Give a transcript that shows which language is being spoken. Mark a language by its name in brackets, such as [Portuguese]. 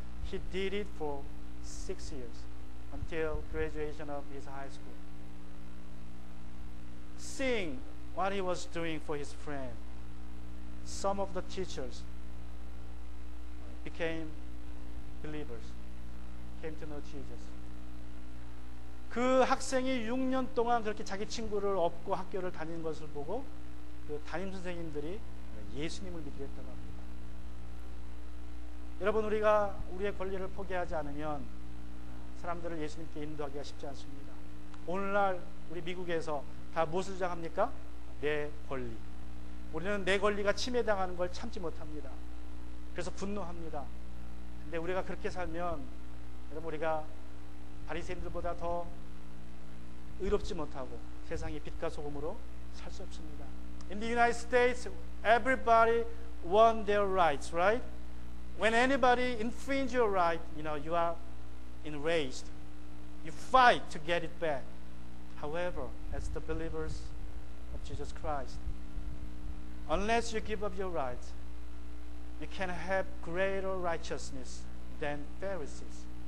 [English] He did it for 6 years until graduation of his high school. Seeing what he was doing for his friend, some of the teachers became believers, came to know Jesus. [Korean] 그 학생이 6년 동안 그렇게 자기 친구를 업고 학교를 다니는 것을 보고 그 담임 선생님들이 예수님을 믿게 했다고 합니다. 여러분, 우리가 우리의 권리를 포기하지 않으면 사람들을 예수님께 인도하기가 쉽지 않습니다. 오늘날 우리 미국에서 다 무엇을 주장합니까? 내 권리. 우리는 내 권리가 침해당하는 걸 참지 못합니다. 그래서 분노합니다. 근데 우리가 그렇게 살면 여러분, 우리가 바리새인들보다 더 의롭지 못하고 세상의 빛과 소금으로 살 수 없습니다. [English] In the United States, everybody won their rights, right? When anybody infringe your right, you are enraged. You fight to get it back. However, as the believers of Jesus Christ, unless you give up your rights, you can have greater righteousness than Pharisees.